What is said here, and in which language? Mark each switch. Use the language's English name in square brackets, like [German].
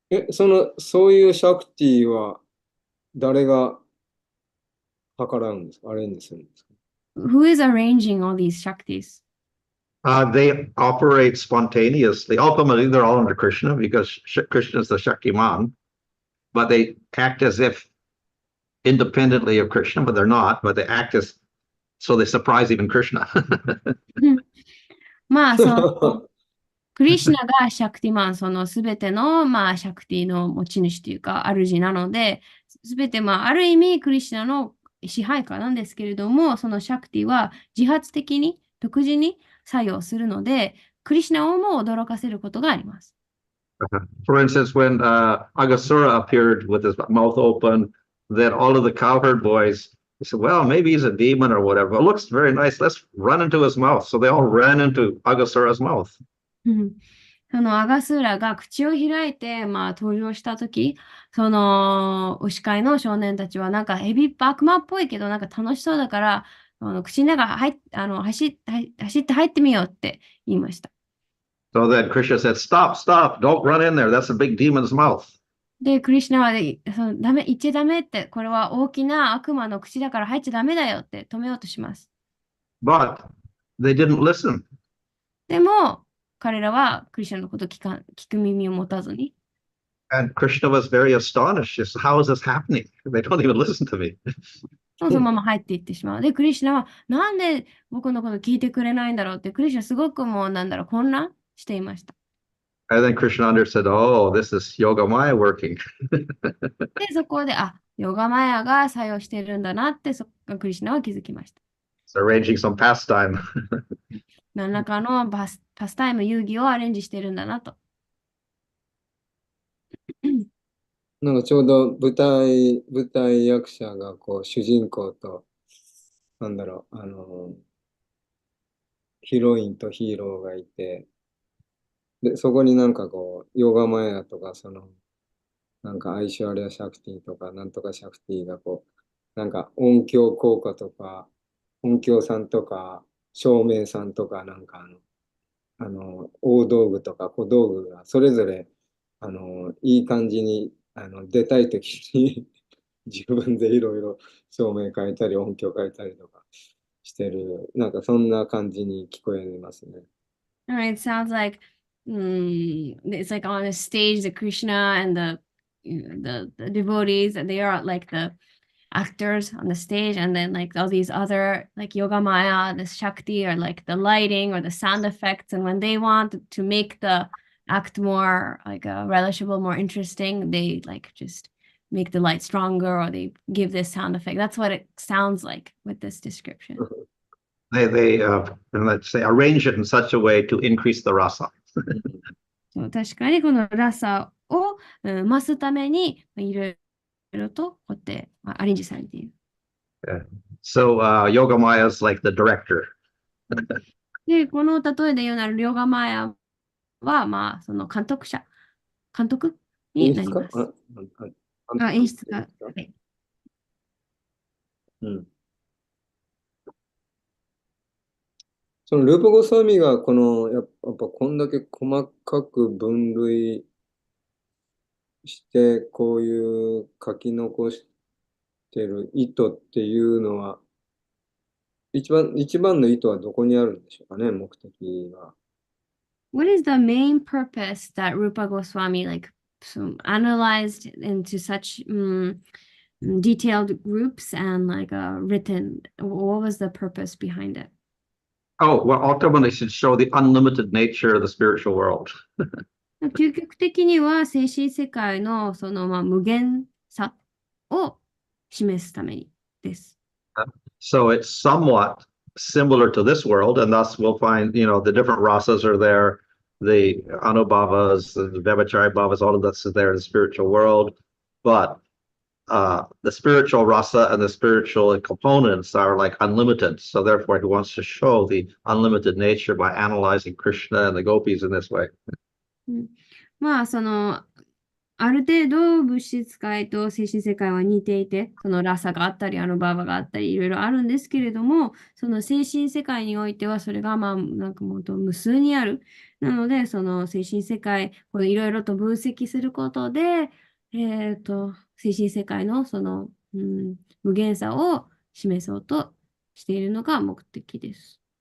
[Japanese] そういうシャクティは誰が計らうんですか？アレンジするんですか？ [English] Who is arranging all these shaktis? They operate spontaneously. Ultimately, they're all under Krishna because Krishna is the Shaktiman, but they act as if independently of Krishna, but they're not, but they act as, so they surprise even Krishna. [Japanese] まあ、その、クリシュナがシャクティマン、そのすべての、シャクティの持ち主というか、主なので、すべて、ある意味、クリシュナの支配下なんですけれども、そのシャクティは自発的に、独自に作用するので、クリシュナをも驚かせることがあります。 [English] For instance, when Agasura appeared with his mouth open, then all of the cowherd boys said, well, maybe he's a demon or whatever. It looks very nice. Let's run into his mouth. So they all ran into Agasura's mouth. [Japanese] そのアガスーラが口を開いて、登場したとき、その牛飼いの少年たちは悪魔っぽいけど楽しそうだから、口の中走って入ってみようって言いました。 [English] So then Krishna said, stop, stop, don't run in there. That's a big demon's mouth. [Japanese] で、クリシュナはダメ、言っちゃダメって、これは大きな悪魔の口だから入っちゃダメだよって止めようとします。 [English] But they didn't listen. [Japanese] でも、彼らはクリシュナのことを聞く耳を持たずに。 [English] And Krishna was very astonished. He said, how is this happening? They don't even listen to me. [Japanese] そのまま入っていってしまう。で、クリシュナはなんで僕のこと聞いてくれないんだろうって、クリシュナすごくもう混乱していました。 [English] And then Krishna understood, oh, this is Yoga Maya working. [Japanese] で、そこで、ヨガマヤが作用しているんだなって、クリシュナは気づきました。 [English] It's arranging some pastime. [Japanese] 何らかのパスタイム、遊戯をアレンジしているんだなと。なんかちょうど舞台役者がこう主人公と、なんだろう、ヒロインとヒーローがいて、で、そこになんかこう、ヨガマヤとか、なんかアイシュアリア・シャクティとか、なんとかシャクティがこう、なんか音響効果とか、音響さんとか、照明さんとか、なんか大道具とか小道具がそれぞれ、いい感じに、出たいときに自分でいろいろ照明変えたり、音響変えたりとかしてる、なんかそんな感じに聞こえますね。 [English] It sounds like it's like on a stage, the Krishna and the devotees, and they are like the actors on the stage, and then like all these other like Yoga Maya, the Shakti, or like the lighting or the sound effects. And when they want to make the act more like relishable, more interesting, they like just make the light stronger or they give this sound effect. That's what it sounds like with this description. They let's say, arrange it in such a way to increase the rasa. [Japanese] そう確かにこのラサを増すためにいろいろとこうやってアレンジされている。 [English] Yeah. So Yoga Maya is like the director. [Japanese] で、この例えで言うなら、ヨガマヤは、その監督になります。演出家。はい。うん。そのルーパゴスワミがやっぱこんだけ細かく分類してこういう書き残してる意図っていうのは一番の意図はどこにあるんでしょうかね、目的は。 [English] What is the main purpose that Rupa Goswami analyzed into such detailed groups and like written? What was the purpose behind it? Oh, well, ultimately should show the unlimited nature of the spiritual world. [Japanese] 究極的には精神世界の無限さを示すためにです。 [English] So it's somewhat similar to this world, and thus we'll find, the different rasas are there, the anubhavas, the vivachari bhavas, all of this is there in the spiritual world. But the spiritual rasa and the spiritual components are like unlimited. So therefore, he wants to show the unlimited nature by analyzing Krishna and the gopis in this way. [Japanese] まあある程度物質界と精神世界は似ていて、そのラサがあったり、バーバがあったり、いろいろあるんですけれども、その精神世界においては、それがなんかもっと無数にある。なので、その精神世界をいろいろと分析することで、精神世界の無限さを示そうとしているのが目的です。